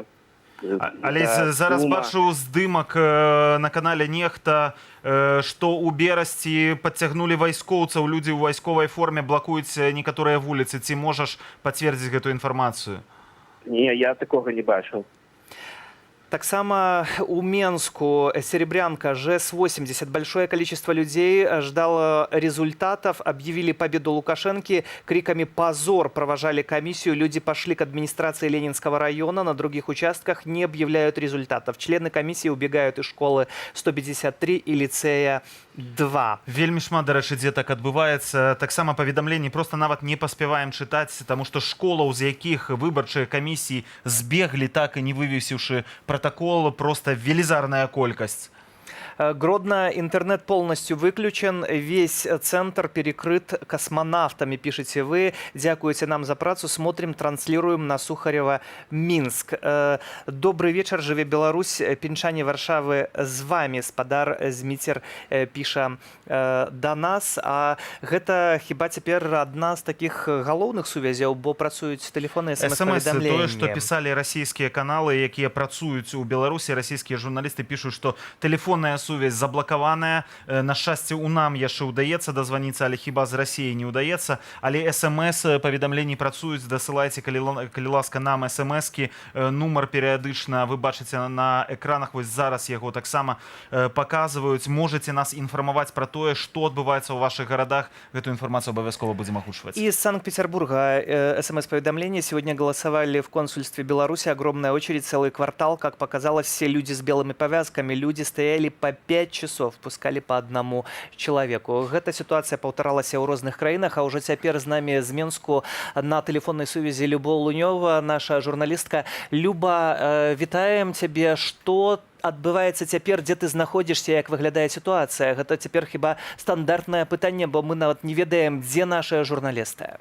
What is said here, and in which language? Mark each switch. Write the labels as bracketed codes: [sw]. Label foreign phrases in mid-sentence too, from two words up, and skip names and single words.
[be] Але зараз бачу здымак на канале Нехта, што ў Берасці падцягнулі вайскоўцаў, людзі ў вайсковай форме блакуюць некаторыя вуліцы. Ці можаш пацвердзіць гэту інфармацыю? Не, я такога не бачыў. Таксама у Менску Серебрянка, ЖЭС-80. [ru] Большое количество людей ждало результатов. Объявили победу Лукашенко. Криками «Позор!» провожали комиссию. Люди пошли к администрации Ленинского района. На других участках не объявляют результатов. Члены комиссии убегают из школы 153 и лицея 2. [be] Вельмі шмат, дарэчы, дзе так адбываецца. Таксама паведамленні просто нават не паспяваем чытаць, таму што школаў, з якіх выбарчыя камісіі збеглі, так і не вывесіўшы протокол, просто велизарная колькость. [ru] Гродно, интернет полностью выключен, весь центр перекрыт космонавтами, пишете вы. [be] Дякуете нам за працу, [ru] смотрим, транслируем на Сухарева, Минск. Добрый вечер, [be] Жыве Беларусь, пінчане Варшавы з вами, спадар Зміцер піша да нас. А гэта хіба цяпер адна з таких галоўных сувязяў, бо працуюць тэлефоны СМС-паведамленні. Тое, што пісалі расійскія каналы, якія працуюць у Беларусі, расійскія журналісты пішуць, што тэлефонная сувязь заблокаваная. На шчасце, у нам яшчэ ўдаецца дазваніцца, але хіба з Расіі не ўдаецца. Але СМС-паведамленні працуюць, дасылайце, калі ласка, нам СМС-кі. Нумар перыядычна вы бачыце на экранах, вось зараз яго таксама паказваюць. Можаце нас інфармаваць пра тое, што адбываецца ў вашых гарадах. Гэту інфармацыю абавязкова будзем агучваць. [ru] Из Санкт-Петербурга СМС-поведомление. Сегодня голосовали в консульстве Беларуси. Огромная очередь, целый квартал. Как показалось, все люди с белыми повязками. Люди стояли по 5 часов пускали по одному человеку. [be] Эта ситуация паўтаралася ў розных краінах, а ўжо цяпер з намі з Менску на тэлефоннай сувязі Любоў Лунёва, наша журналістка. Люба, вітаем цябе. Што адбываецца цяпер, дзе ты знаходзішся, як выглядае сітуацыя? Гэта цяпер хіба стандартнае пытанне, бо мы нават не ведаем, дзе нашыя журналісты.